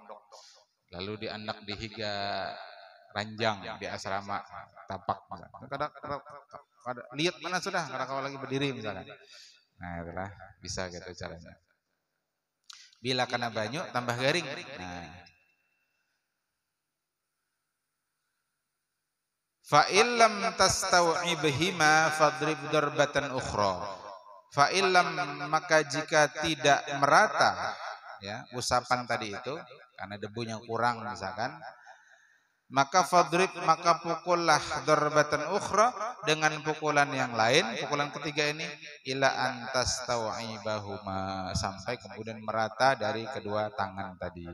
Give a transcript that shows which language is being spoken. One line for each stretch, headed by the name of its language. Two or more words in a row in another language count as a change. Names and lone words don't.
Banjar: Lalu diandak di higa ranjang di asrama tapak misalkan. Kada lihat mana sudah kada kau lagi berdiri misalkan. Nah, itulah bisa gitu caranya. Bila kena banyu tambah garing. Nah,
Arabic: فإن لم تستوعبهما فاضرب ضربة أخرى. فإن لم
Indonesian: maka jika tidak merata ya usapan tadi itu karena debunya kurang misalkan, maka fadrib maka pukullah
Arabic: ضربة أخرى
Indonesian: dengan pukulan yang lain, pukulan ketiga ini
Arabic: إلى أن تستوعبهما
Indonesian: sampai kemudian merata dari kedua tangan tadi.